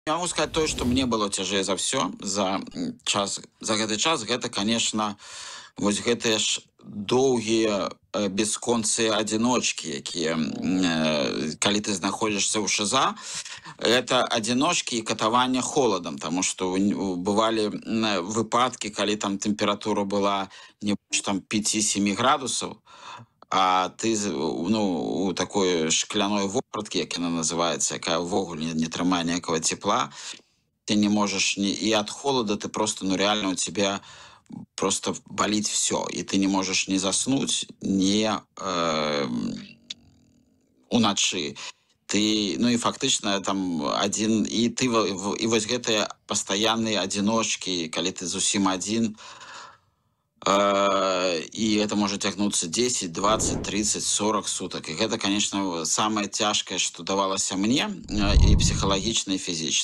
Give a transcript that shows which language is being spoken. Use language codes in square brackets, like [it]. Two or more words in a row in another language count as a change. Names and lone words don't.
[ru] Я могу сказать то, что мне было [be] цяжэй [ru] за все [be] за гэты час, гэта, конечно, вось гэтыя ж доўгія бясконцыя адзіночкі, якія калі ты знаходзішся ў ШЗа, это адзіночкі і катавання холадам, таму што бывалі выпадкі, калі там тэмпература была не больш там 5-7 градусаў, а ты у такой шкляной вопраткі, як яна называецца, якая ўвогуле не трымае ніякага цепла, [ru] ты не можешь и от холода ты просто, ну реально у тебя просто болит все, и ты не можешь ни заснуть, ни уначы. [be] Ты, ну и фактычна там один, и ты и вось гэтыя пастаянныя адзіночкі, калі ты зусім адзін, [ru] и это может [be] тягнуцца 10, 20, 30, 40 суток. И гэта, конечно, самае цяжкае, што давалася мне, і псіхалагічна, і фізічна.